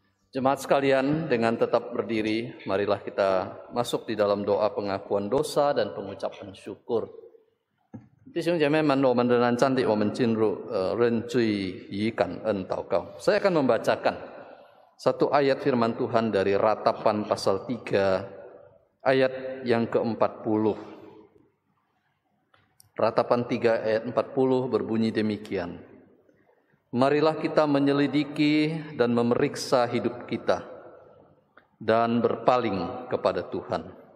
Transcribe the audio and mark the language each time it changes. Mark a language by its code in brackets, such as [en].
[id] Jemaat sekalian, dengan tetap berdiri, marilah kita masuk di dalam doa pengakuan dosa dan pengucapan syukur. [zh] 弟兄姐妹们，我们仍然站立，我们进入认罪与感恩祷告。 [id] Saya akan membacakan satu ayat firman Tuhan dari Ratapan pasal 3 ayat yang ke-40. Ratapan 3 ayat 40 berbunyi demikian. Marilah kita menyelidiki dan memeriksa hidup kita dan berpaling kepada Tuhan.